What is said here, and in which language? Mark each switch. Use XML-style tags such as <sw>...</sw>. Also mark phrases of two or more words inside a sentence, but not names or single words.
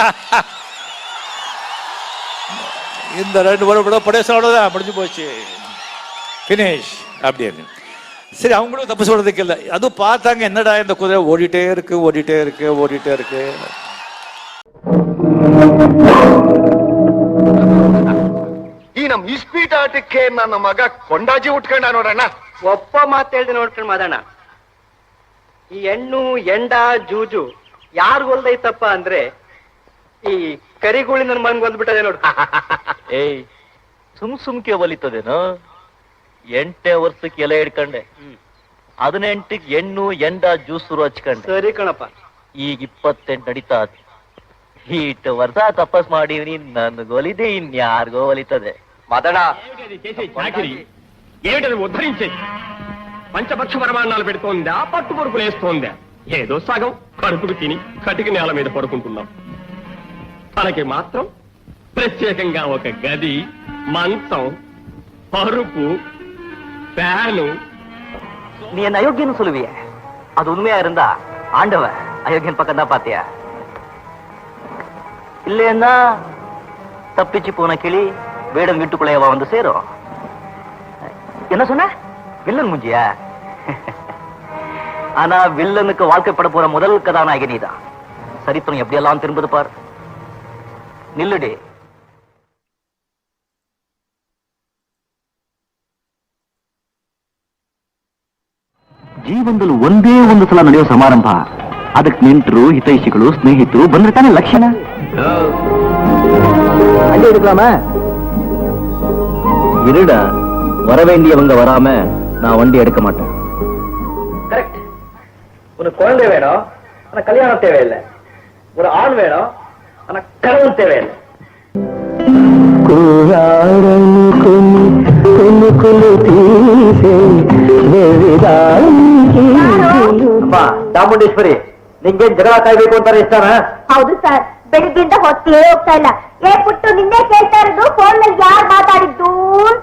<ta>இந்த 2 வருடம் படேசோடதான் முடிஞ்சு போச்சு, ஃபினிஷ் அப்படின்னு. சரி, அவங்களும் தப்பு சொல்றதுக்கு இல்லை. அதுவும் பார்த்தாங்க, என்னடா இந்த குதிரை ஓடிட்டே இருக்கு ஓடிட்டே இருக்கு ஓடிட்டே இருக்கு.</ta> <kn>ಈ ನಮ್ ಇಸ್ಪೀಟ್ ಆಟಕ್ಕೆ ನನ್ನ ಮಗ ಕೊಂಡಾಜಿ ಉಟ್ಕೊಂಡ ನೋಡಣ್ಣ. ಒಪ್ಪ ಮಾತು ಹೇಳ್ದೆ ನೋಡ್ಕೊಂಡು ಮಾದಣ್ಣ. ಈ ಹೆಣ್ಣು ಎಂಡ ಜೂಜು ಯಾರು ಹೊಲ್ದೈತಪ್ಪ ಅಂದ್ರೆ ಈ ಕರಿಗುಳಿ ನನ್ನ ಮನ್ಗೆ ಹೊಲ್ದ್ಬಿಟ್ಟದೆ ನೋಡು. ಏಯ್, ಸುಮ್ಕೆ ಒಲಿತದೇನೋ? 8ನೇ ವರ್ಷಕ್ಕೆ ಎಲೆ ಹಿಡ್ಕಂಡೆ, 18ಕ್ಕೆ ಹೆಣ್ಣು ಎಂಡ ಜ್ಯೂಸರು ಹಚ್ಕಂಡೆ. ಸರಿ ಕಣಪ್ಪ. ಈಗ 28 ನಡೀತಾ. ಇಷ್ಟು ವರ್ಷ ತಪಸ್ ಮಾಡಿ ನನ್ಗೆ ಒಲಿದೆ, ಇನ್ಯಾರಿಗೋ ಒಲಿತದೆ.</kn> <te>మాదడ చాకిరి ఏమిటది ఉద్ధరించేది? పంచపక్ష పరమాణాలు పెడుతోందా, పట్టు పొరుకులు వేస్తోందా? ఏదో సగం కడుపుకు తిని కటిక నేల మీద పడుకుంటున్నాం. తనకి మాత్రం ప్రత్యేకంగా ఒక గది, మంచం, పరుపు, ఫ్యాను.</te> <ta>நீ என்ன அயோக்கியன்னு சொல்லுவிய? அது உண்மையா இருந்தா ஆண்டவன் அயோக்கியன் பக்கம் தான் பாத்தியா? இல்லைன்னா தப்பிச்சு போன கிளி வேடம் வீட்டுக்குள்ளேயவா வந்து சேரும்? என்ன சொன்ன? வில்லன் முஞ்சியா? ஆனா வில்லனுக்கு வாழ்க்கைப்பட போற முதல் கதாநாயகி நீதான். சரித்திரம் எப்படியெல்லாம் திரும்புது பார். நில்லுடி.</ta> <kn>ಜೀವನದಲ್ಲಿ ಒಂದೇ ಒಂದು ಸಲ ನಡೆಯೋ ಸಮಾರಂಭ, ಅದಕ್ಕೆ ನೆಂಟರು, ಹಿತೈಷಿಗಳು, ಸ್ನೇಹಿತರು ಬಂದ್ರೆ ತಾನೇ ಲಕ್ಷಣ.</kn> <ta>அங்கே இருக்கலாமா? இருடா, வர வேண்டியவங்க வராம நான் வண்டி எடுக்க மாட்டேன். கரெக்ட். உனக்கு குழந்தை வேணும், ஆனா கல்யாணம் தேவையில்லை. ஒரு ஆண் வேணும், ஆனா கணவன் தேவையில்லை.</ta> <kn>ಚಾಮುಂಡೇಶ್ವರಿ, ನಿಂಗೆ ಜಗಳ ಕಾಯ್ಬೇಕು ಅಂತಾರೆ ಇಷ್ಟನ? ಹೌದು ಸರ್, ಬೆಳಿಗ್ಗೆಯಿಂದ ಹೊತ್ತೇ ಹೋಗ್ತಾ ಇಲ್ಲ. ಪುಟ್ಟು ನಿನ್ನೆ ಕೇಳ್ತಾ ಇರೋದು ಫೋನ್ ನಲ್ಲಿ ಯಾರು ಮಾತಾಡಿದ್ದು ಅಂತ.</kn>